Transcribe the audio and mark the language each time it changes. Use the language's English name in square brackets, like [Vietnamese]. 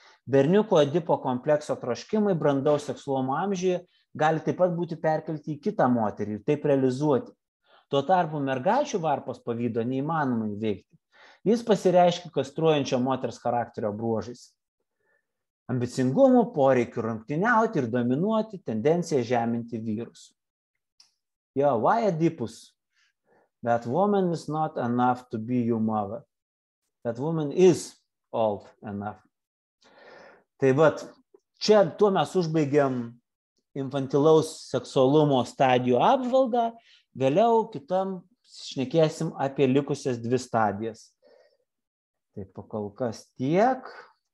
[Lithuanian] Berniuko Edipo komplekso troškimai brandaus seksualumo amžiuje gali taip pat būti perkelti į kitą moterį ir taip realizuoti. Tuo tarpu mergaičių varpos pavydo neįmanoma įveikti. Jis pasireiškia kastruojančio moters charakterio bruožais. Ambicingumu, poreikiu rungtyniauti ir dominuoti, tendencija žeminti vyrus. [English] Why Oedipus? That woman is not enough to be your mother. That woman is old enough. [Lithuanian] Tai čia tuo mes užbaigiam infantilaus seksualumo stadijų apžvalgą, vėliau kitam šnekėsim apie likusias 2 stadijas. Tai pakol kas tiek.